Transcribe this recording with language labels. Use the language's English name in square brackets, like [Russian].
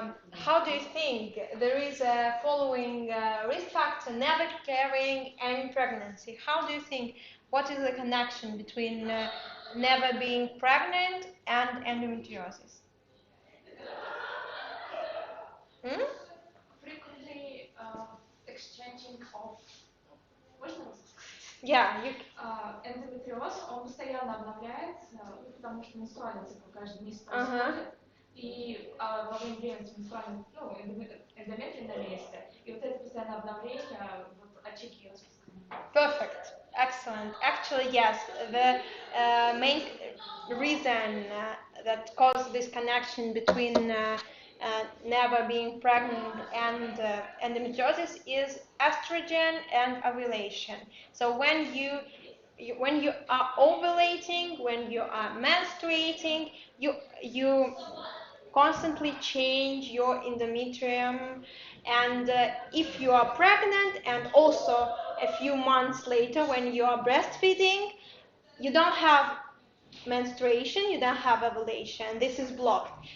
[English] How do you think there is a following risk factor, never carrying any pregnancy? How do you think, what is the connection between never being pregnant and endometriosis? Hmm? Frequently exchanging of. [Russian] Можно вас? [English] Yeah, [Russian] Эндометриоз, он постоянно обновляется, потому что менструальный цикл каждый месяц Ага. происходит, и во время беременности менструальный, эндометрий на месте, и вот это постоянное обновление, вот очаги распространения. [English] Perfect. Excellent. Actually, yes. The main reason that causes this connection between never being pregnant and endometriosis is estrogen and ovulation. So when you are ovulating, when you are menstruating, you constantly change your endometrium, and if you are pregnant and also a few months later when you are breastfeeding, you don't have menstruation, you don't have ovulation, this is blocked.